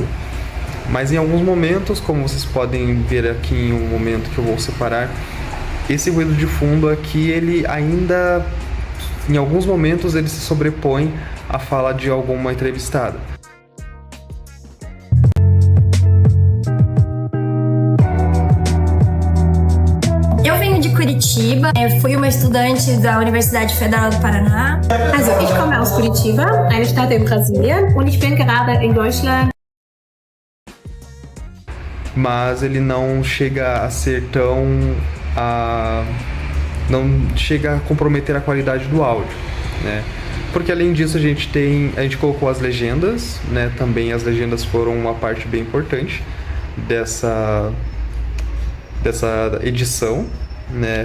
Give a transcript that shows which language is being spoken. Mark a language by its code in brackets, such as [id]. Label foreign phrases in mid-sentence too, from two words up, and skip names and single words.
[pt] Mas em alguns momentos, como vocês podem ver aqui em um momento que eu vou separar, esse ruído de fundo aqui, ele ainda, em alguns momentos, ele se sobrepõe à fala de alguma entrevistada. Curitiba. Fui uma estudante da Universidade Federal do Paraná. [de] Also, ich komme aus Curitiba, eine Stadt in Brasilien, und ich bin gerade in Deutschland. [pt] Mas ele não chega a ser não chega a comprometer a qualidade do áudio, né? Porque além disso a gente colocou as legendas, né? Também as legendas foram uma parte bem importante dessa edição, né?